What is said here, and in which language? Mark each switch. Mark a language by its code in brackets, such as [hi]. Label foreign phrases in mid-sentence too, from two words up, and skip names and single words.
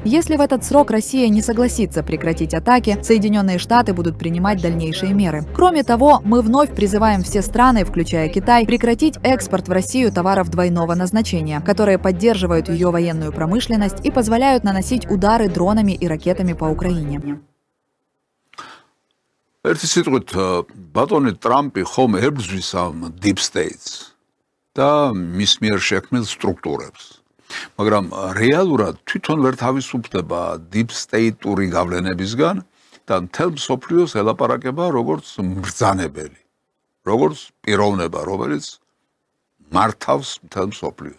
[ru] Если в этот срок Россия не согласится прекратить атаки, Соединенные Штаты будут принимать дальнейшие меры. Кроме того, мы вновь призываем все страны, включая Китай, прекратить экспорт в Россию товаров двойного назначения, которые поддерживают ее военную промышленность и позволяют наносить удары дронами и ракетами по Украине. [ka] ერთი სიტყვით, ბატონი ტრამპი ხომ ებრძვის ამ [en] deep states [ka] და მის მიერ შექმნილ სტრუქტურებს. მაგრამ რეალურად თვითონ ვერ თავისუფლდება [en] deep state- [ka] ური გავლენებისგან და მთელ მსოფლიოს ელაპარაკება როგორც მბრძანებელი, როგორც პიროვნება, რომელიც მართავს მთელ მსოფლიოს.